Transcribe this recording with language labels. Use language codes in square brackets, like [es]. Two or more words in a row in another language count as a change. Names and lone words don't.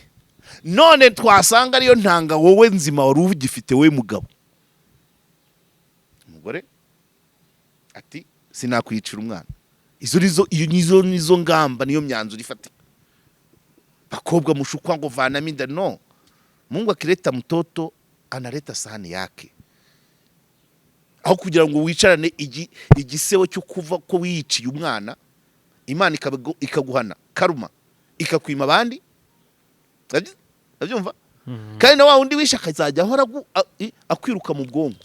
[rw] none twasanga ariyo ntanga wowe nzima wari ugifite we mugabo umugore ati sinakwicira umwana izo nizo ngamba niyo myanzuro ifatika bakobwa mushukwa ngo vanamo inda no [sw] Mungu akileta mtoto analeta sahani yake [rw] aho kugira ngo wicarane igisebo cyo kuva ko wiyiciye umwana Imana ikaguhana karuma ikakwima abandi abyumva kandi na wa wundi wisha akazajya ahora akwiruka mu bwonko